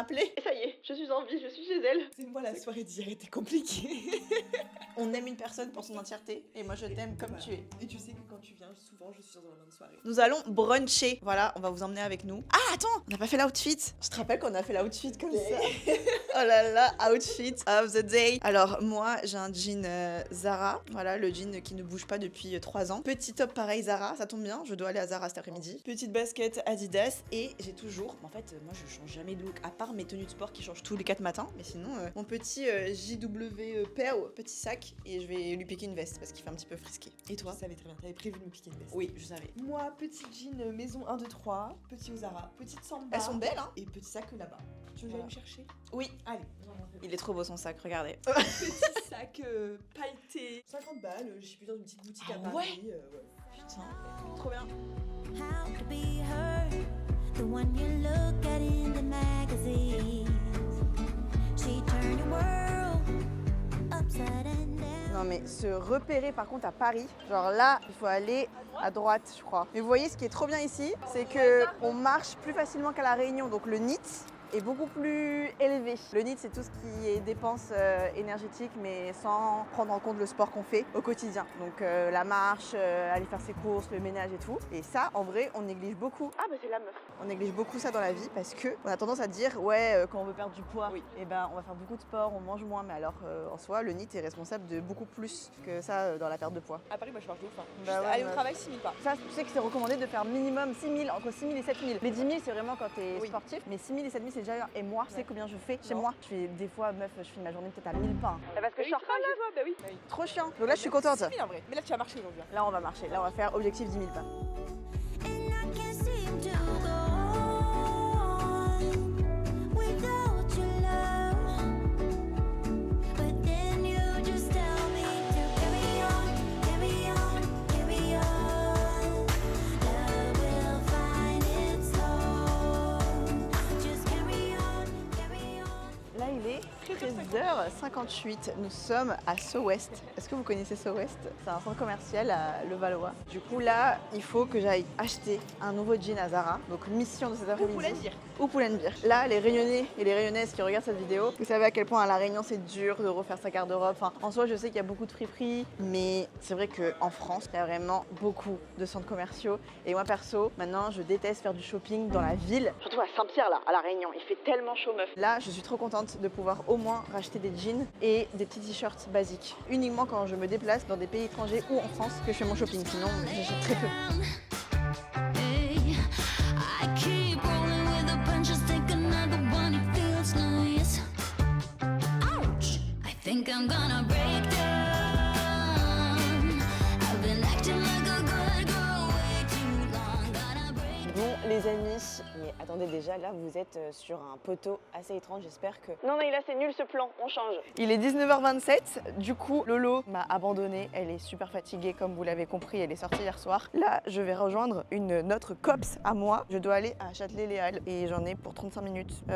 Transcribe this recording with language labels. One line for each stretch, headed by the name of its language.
French: Et ça y est, je suis en vie, je suis chez elle. C'est moi la soirée d'hier était compliquée. On aime une personne pour son entièreté et moi je t'aime comme tu es. Et tu sais que quand tu viens, souvent je suis dans la même soirée. Nous allons bruncher. Voilà, on va vous emmener avec nous. Ah attends, on n'a pas fait l'outfit. Je te rappelle qu'on a fait l'outfit comme ça.
English: Oh là là, outfit of the day.
French: Alors moi j'ai un jean Zara. Voilà, le jean qui ne bouge pas depuis 3 ans. Petit top pareil Zara, ça tombe bien. Je dois aller à Zara cet après-midi. Petite basket Adidas et j'ai toujours... En fait, moi je change jamais de look. À part mes tenues de sport qui changent tous les 4 matins. Mais sinon, mon petit JW Pearl, petit sac. Et je vais lui piquer une veste parce qu'il fait un petit peu frisqué. Et toi? Je savais très bien, t'avais prévu de me piquer une veste. Oui, je savais. Moi, petit jean maison 1, 2, 3, petit au Zara, petite samba. Elles sont belles, hein? Et petit sac là-bas. Tu veux que j'aille me chercher? Oui. Allez. Il est trop beau son sac, regardez. Petit sac pailleté. 50 balles, je suis plus dans une petite boutique Ah à Paris. Ouais. Putain, trop bien.
English: How to be her, the one you look at in the magazines. She turned your world upside and down.
French: Non mais se repérer par contre à Paris, genre là il faut aller à droite je crois. Mais vous voyez ce qui est trop bien ici, c'est que on marche plus facilement qu'à la Réunion, donc le NIT est beaucoup plus élevé. Le NIT c'est tout ce qui est dépenses énergétiques mais sans prendre en compte le sport qu'on fait au quotidien. Donc la marche, aller faire ses courses, le ménage et tout. Et ça en vrai on néglige beaucoup. Ah bah c'est la meuf. On néglige beaucoup ça dans la vie parce que on a tendance à dire ouais quand on veut perdre du poids, oui. Et ben on va faire beaucoup de sport, on mange moins. Mais alors en soi le NIT est responsable de beaucoup plus que ça dans la perte de poids. À Paris, moi je marche de ouf. Bah ouais, aller au meuf. travail 6000 pas. Ça, tu sais que c'est recommandé de faire minimum 6 000, entre 6 000 et 7 000. Les 10 000, c'est vraiment quand t'es Oui. sportif, mais 6 000 et 7 000, c'est déjà. Et moi, tu sais combien je fais chez Non. moi? Je fais des fois, meuf, je finis ma journée peut-être à 1000 pas. Parce que je sors pas là. Bah oui. trop chiant. Donc là, je suis contente. 6000 en vrai. Mais là, tu vas marcher aujourd'hui. Là, on va marcher. Là, on va faire objectif 10 000 pas.
English: And I can't seem to go on without your love. But then you just tell me to carry on, carry on, carry on. Love will find its home. Just carry on, carry on.
French: Là, il est 13h58. Nous sommes à So West. Est-ce que vous connaissez So West? C'est un centre commercial à Levallois. Du coup, là, il faut que j'aille acheter un nouveau jean à Zara. Donc, mission de cet après-midi. Ou Pull&Bear. Là, les Réunionnais et les Réunionnaises qui regardent cette vidéo, vous savez à quel point à La Réunion c'est dur de refaire sa garde-robe. Enfin, en soi, je sais qu'il y a beaucoup de friperies, mais c'est vrai qu'en France, il y a vraiment beaucoup de centres commerciaux. Et moi, perso, maintenant, je déteste faire du shopping dans la ville. Surtout à Saint-Pierre, là, à La Réunion. Il fait tellement chaud, meuf. Là, je suis trop contente de pouvoir au moins racheter des jeans et des petits t-shirts basiques. Uniquement quand je me déplace dans des pays étrangers ou en France que je fais mon shopping. Sinon, j'achète très peu.
English: Hey, I keep rolling with the punches, take another one, it feels nice. Ouch! I think I'm gonna break down. I've been acting like a good girl way too long. Gonna break.
French: Bon les amis, mais attendez déjà là vous êtes sur un poteau assez étrange, j'espère que... Non là c'est nul ce plan, on change. Il est 19h27, du coup Lolo m'a abandonnée, elle est super fatiguée comme vous l'avez compris, elle est sortie hier soir. Là je vais rejoindre une autre cops à moi, je dois aller à Châtelet-Les-Halles et j'en ai pour 35 minutes.